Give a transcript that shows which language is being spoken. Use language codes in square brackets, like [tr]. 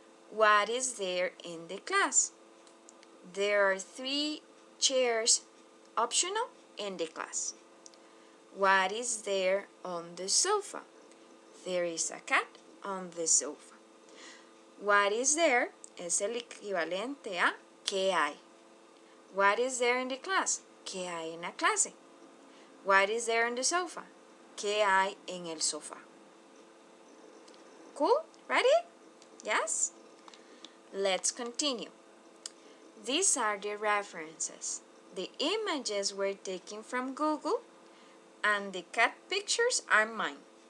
[en] What is there in the class? There are 3 chairs optional in the class. What is there on the sofa? There is a cat on the sofa. What is there [es] es el equivalente a ¿qué hay? [en] What is there in the class? [es] ¿Qué hay en la clase? [en] What is there on the sofa? [es] ¿Qué hay en el sofá? [en] Cool? Ready? Yes? Let's continue. These are the references. The images were taken from Google and the cat pictures are mine.